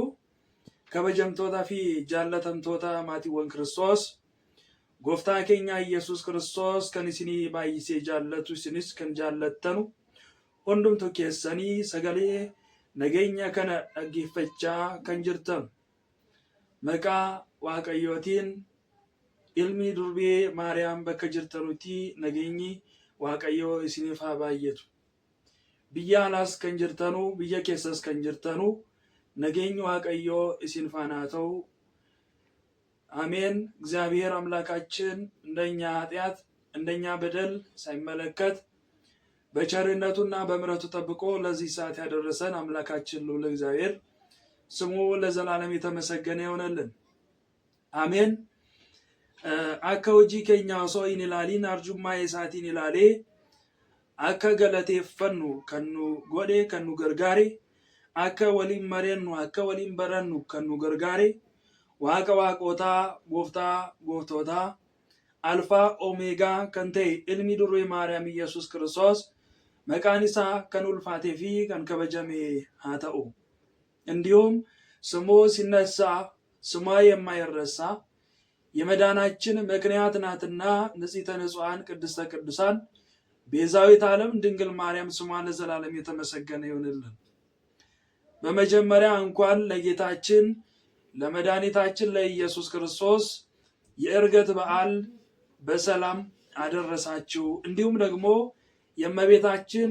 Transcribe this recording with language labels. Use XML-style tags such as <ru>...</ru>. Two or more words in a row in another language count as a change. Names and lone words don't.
<om>kabajamtootaa fi jaalatamtootaa mootummaan Kiristoos gooftaa keenyaa Yesus Kiristoos kan isini baase jaalatu isinis kan jaallattanu hundumtuu keessani sagalee nageenyaa kan dhaggeeffattaa kan jirtanu maqaa waaqayyootiin ilmi durbee maariyaam bakka jirtanutti nageenyi waaqayyoo isiniif haa baay'atu. Biyya alaas kan jirtanu biyya keessas kan jirtanu nageenyi waaqayyoo isin faana haa ta'u</om> <am>አሜን። እግዚአብሔር አምላካችን እንደኛ ኃጢአት እንደኛ በደል ሳይመለከት በቸርነቱና በምሕረቱ ጠብቆ ለዚህ ሰዓት ያደረሰን አምላካችን ልዑል እግዚአብሔር ስሙ ለዘላለም የተመሰገነ ይሆነልን። አሜን።</am> <om>አከ hojii keenya osoo hin ilaaliin arjummaa isaatiin ilaalee akka galateeffannu kan nu godhe kan nu gargaare akka waliin mari'annu akka waliin barannu kan nu gargaare waaqa waaqootaa gooftaa gooftootaa alfaa omeegaa kan ta'e ilmi durbee maariyaam ኢየሱስ ክርስቶስ maqaan isaa kan ulfaatee fi kan kabajame haa ta'u።</om> <am>እንዲሁም ስሙ ሲነሳ ስሟ የማይረሳ የመዳናችን ምክንያት ናትና ንጽሕተ ንጹሐን ቅድስተ ቅዱሳን ቤዛዊት ዓለም ድንግል ማርያም ስሟ ለዘላለም የተመሰገነ ይሁንልን። በመጀመሪያ እንኳን ለጌታችን ለመድኃኒታችን ለኢየሱስ ክርስቶስ የዕርገት በዓል በሰላም አደረሳችሁ። እንዲሁም ደግሞ የእመቤታችን</am>